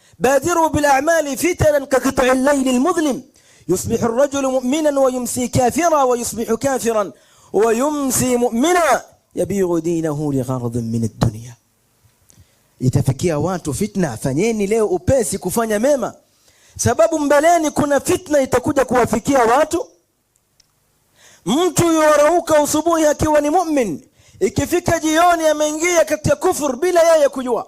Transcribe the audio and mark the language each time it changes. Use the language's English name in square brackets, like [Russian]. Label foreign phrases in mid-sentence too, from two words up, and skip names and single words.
[Arabic] بادروا بالأعمال فتنا كقطع الليل المظلم يصبح الرجل مؤمنا ويمسي كافرا ويصبح كافرا ويمسي مؤمنا يبيع دينه لغرض من الدنيا. [Swahili] Itafikia watu fitna, fanyeni leo upesi kufanya mema, sababu mbeleni kuna fitna itakuja kuwafikia watu. Mtu yorauka usubuhi akiwa ni mu'min, ikifika jioni ameingia katika kufur bila yeye kujua.